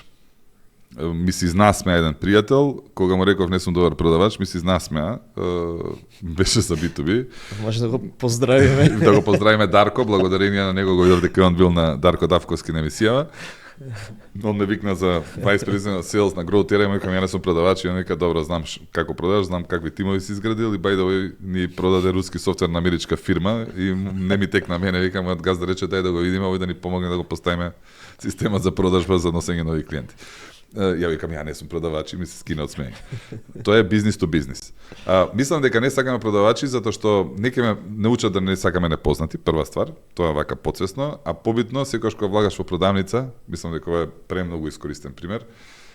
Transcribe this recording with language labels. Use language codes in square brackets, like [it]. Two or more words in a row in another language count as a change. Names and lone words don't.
[mk] Ми се изнасмеа еден пријател, кога му реков не сум добар продавач, ми се изнасмеа, беше за B2B. Може да го поздравиме. Да го поздравиме Дарко, благодарение на него го видов дека он бил на Дарко Давковски на емисијава. Он ме викна за [en] Vice President Sales [mk] на Grow Terra и му викам, ја не сум продавач, и он вика, добро, знам како продаваш, знам какви тимови си изградил и [en] by the way [mk] ни продаде руски софтвер на америчка фирма и не ми текна мене, викам, мојот газда рече дај да го видиме, овој да ни помогне да го поставиме системот за продажба за носење нови клиенти. Ја викам, ја не сум продавач и ми се скина од смење. Тоа е бизнис to бизнис. Мислам дека не сакаме продавачи затоа што неќе ме научат да не сакаме непознати, прва ствар, тоа е вака подсвесно, а побитно секогаш кога влагаш во продавница, мислам дека ова е премногу искористен пример.